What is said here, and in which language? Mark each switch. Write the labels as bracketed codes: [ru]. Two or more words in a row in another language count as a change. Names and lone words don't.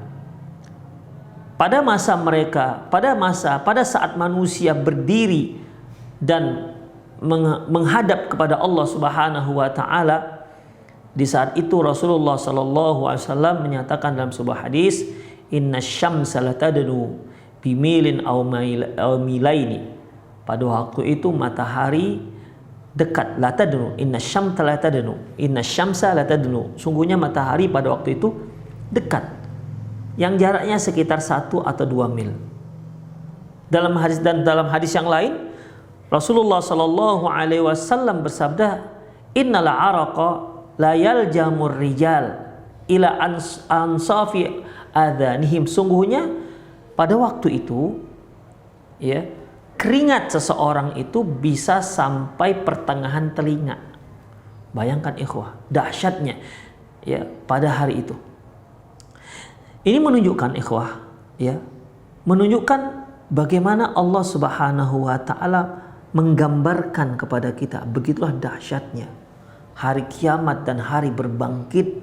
[id] Pada saat manusia berdiri dan menghadap kepada Allah [ar] سبحانه وتعالى, [id] di saat itu Rasulullah [ar] صلى الله عليه وسلم [id] menyatakan dalam sebuah hadis, [ar] "إن الشمس لتدنو بميل أو ميلين." [id] Pada waktu itu matahari dekat, latadnu, [ar] إن الشمس لتدنو, [id] sungguhnya matahari pada waktu itu dekat, yang jaraknya sekitar 1 atau 2 mil. Dalam hadis yang lain Rasulullah [ar] صلى الله عليه وسلم [id] bersabda, [ar] "إن العرق ليلجم الرجال إلى أنصاف آذانهم." [id] Sungguhnya pada waktu itu, ya, keringat seseorang itu bisa sampai pertengahan telinga. Bayangkan ikhwah, dahsyatnya ya pada hari itu. Ini menunjukkan ikhwah, ya, menunjukkan bagaimana Allah [ar] سبحانه وتعالى [id] menggambarkan kepada kita begitulah dahsyatnya hari kiamat dan hari berbangkit.